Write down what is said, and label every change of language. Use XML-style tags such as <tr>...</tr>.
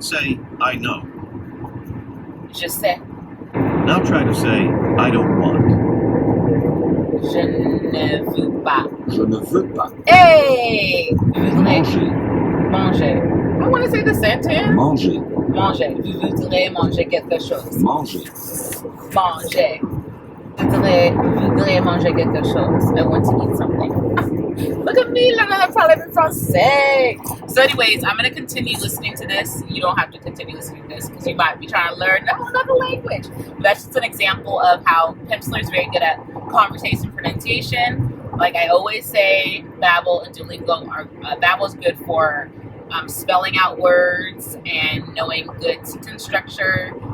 <en>Say I know.</en> <fr>Je sais.</fr> <en>Now try to say I don't want.</en> <fr>Je ne veux pas. je ne veux pas, Hey! Vous voudrez manger, manger.</fr> <en>I want to say the sentence.</en> <fr>manger, Manger. Vous voudrez manger quelque chose. manger, Manger. Vous voudrez manger quelque chose.</fr> <en>I want to eat something. Look at me, learning how to</en> <fr>parler français.</fr> <en>So anyways, I'm going to continue listening to this. You don't have to continue listening to this because you might be trying to learn another language. But that's just an example of how Pimsleur is very good at conversation pronunciation. Like I always say, Babbel and Duolingo are, Babbel is good for spelling out words and knowing good sentence structure.</en>